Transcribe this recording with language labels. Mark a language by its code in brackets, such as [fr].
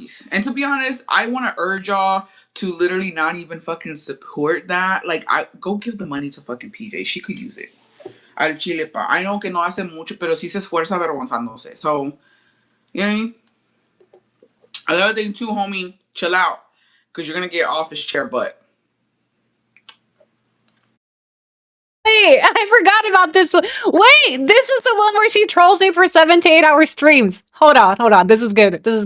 [en] And to be honest, I want to urge y'all to literally not even fucking support that. Like, I go give the money to fucking PJ. She could use it. [es] Al chile pa. [en] I know [es] que no hace mucho, pero sí se esfuerza avergonzándose. [en] So, you know what I mean? Another thing too, homie, chill out, because you're gonna get office chair butt. Wait, I forgot about this one. Wait, this is the one where she trolls me for 7 to 8 hour streams. Hold on. This is good.